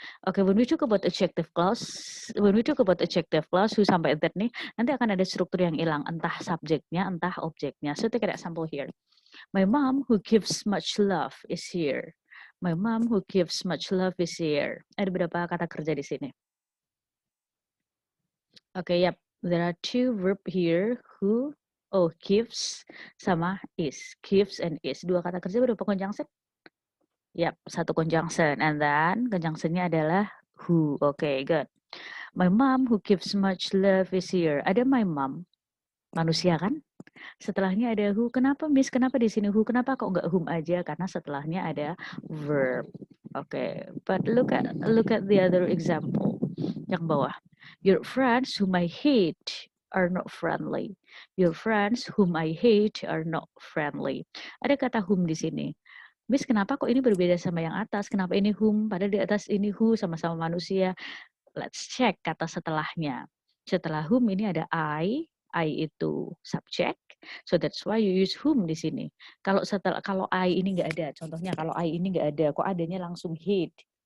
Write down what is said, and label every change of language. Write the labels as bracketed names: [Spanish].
[English] Oke, when we talk about adjective clause, who sampai that nih, [Indonesian] nanti akan ada struktur yang hilang, entah subjeknya, entah objeknya. [English] So take an example here. My mom who gives much love is here. My mom who gives much love is here. [Indonesian] Ada berapa kata kerja di sini? [English] Oke, yep. There are two verb here, who, gives, sama is. Gives and is. [Indonesian] Dua kata kerja berapa conjunction? Yap, satu conjunction. [English] And then conjunctionnya adalah who. Oke, good. My mom who gives much love is here. [Indonesian] Ada my mom. Manusia kan? Setelahnya ada who. Kenapa Miss? Kenapa di sini who? Kenapa kok nggak whom aja? Karena setelahnya ada verb. [English] Oke, but look at the other example. [Indonesian] Yang bawah. [English] Your friends whom I hate are not friendly. Your friends whom I hate are not friendly. [Indonesian] Ada kata whom di sini. Miss, kenapa kok ini berbeda sama yang atas? Kenapa ini whom? Padahal di atas ini who, sama-sama manusia. [English] Let's check [Indonesian] kata setelahnya. Setelah whom ini ada I itu subject. [English] So that's why you use whom [Indonesian] di sini. Kalau I ini nggak ada, contohnya kalau I ini nggak ada, kok adanya langsung hate?